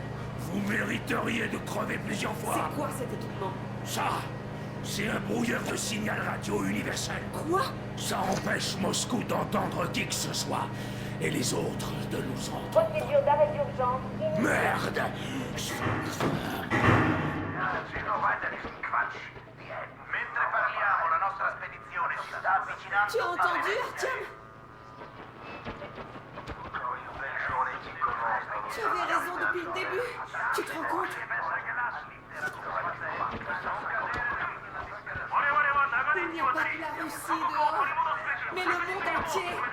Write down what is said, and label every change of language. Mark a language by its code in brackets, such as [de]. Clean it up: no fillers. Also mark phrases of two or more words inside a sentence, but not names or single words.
[fr] Vous mériteriez de crever plusieurs fois! C'est quoi cet équipement? Ça! C'est un brouilleur de signal radio universel. Quoi? Ça empêche Moscou d'entendre qui que ce soit. Et les autres de nous entendre. Procédure d'arrêt d'urgence. Merde! [it] Mentre parliamo, la nostra spedizione si sta avvicinando. [fr] Tu as entendu, Artyom? Tu avais raison depuis le début. Tu te rends compte? Il n'y a pas que la Russie dehors, mais le monde entier.